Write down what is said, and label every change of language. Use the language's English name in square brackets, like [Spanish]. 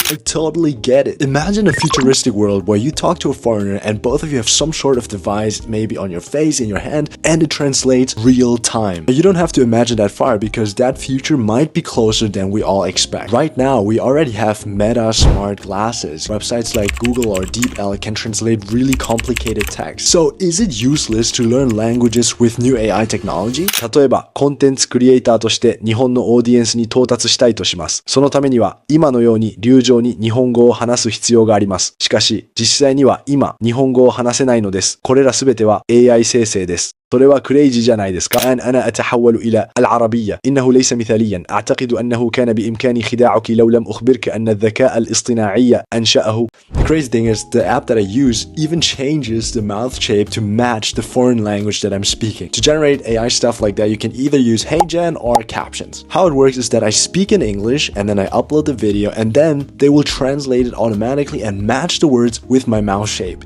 [English] I totally get it. Imagine a futuristic world where you talk to a foreigner and both of you have some sort of device, maybe on your face, in your hand, and it translates real time. But you don't have to imagine that far because that future might be closer than we all expect. Right now, we already have Meta smart glasses. Websites like Google or DeepL can translate really complicated text. So is it useless to learn languages with new AI technology? [Japanese] 例えば、コンテンツクリエイターとして日本のオーディエンスに到達したいとします。そのためには今のように流暢に日本語を話す必要があります。しかし、実際には今日本語を話せないのです。これらすべては AI 生成です。それはクレイジーじゃないですか。 [Arabic] الآن أنا أتحول إلى العربية. إنه ليس مثاليا. أعتقد أنه كان بإمكاني خداعك لو لم أخبرك أن الذكاء الاصطناعي أنشأه. [English] The crazy thing is, the app that I use even changes the mouth shape to match the foreign language that I'm speaking. To generate AI stuff like that, you can either use HeyGen or captions. How it works is that I speak in English and then I upload the video and then they will translate it automatically and match the words with my mouth shape.